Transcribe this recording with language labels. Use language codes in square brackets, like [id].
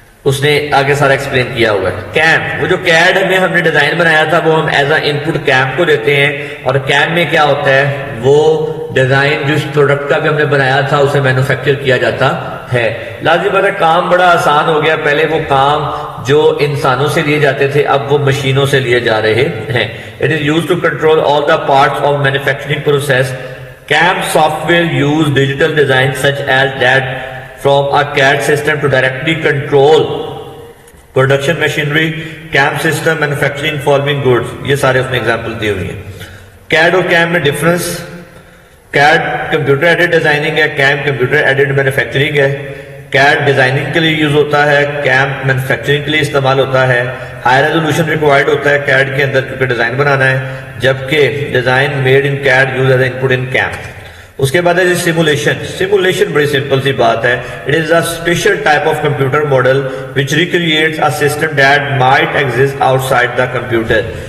[ur] اس نے آگے سارا ایکسپلین کیا ہوا ہے. کیم، وہ جو کیڈ ہم نے ڈیزائن بنایا تھا وہ ہم [en] as a input [ur] came کو دیتے ہیں. اور کیم میں کیا ہوتا ہے؟ وہ ڈیزائن جو اس پروڈکٹ کا بھی ہم نے بنایا تھا اسے مینوفیکچر کیا جاتا ہے. لازمی بات ہے کام بڑا آسان ہو گیا. پہلے وہ کام جو انسانوں سے لیے جاتے تھے اب وہ مشینوں سے لیے جا رہے ہیں. [en] It is used to control all the parts of manufacturing process. CAM software use digital design such as that from a CAD system to directly control [ur] production machinery, camp system, manufacturing farming goods, یہ سارے اس میں example دی ہوئی ہیں. کیڈ اور came میں difference, کیڈ computer added designing ہے، came computer added manufacturing ہے. کیڈ designing کے لیے یوز ہوتا ہے، کیم مینوفیکچرنگ کے لیے استعمال ہوتا ہے. ہائی ریزولوشن ریکوائرڈ ہوتا ہے کیڈ کے اندر کیونکہ ڈیزائن بنانا ہے، جبکہ [en] Design made in CAD use as input in CAM. [ur] اس کے بعد ہے سیمولیشن. سیمولیشن بڑی سمپل سی بات ہے. [en] It is a special type of computer model which recreates a system that might exist outside the computer.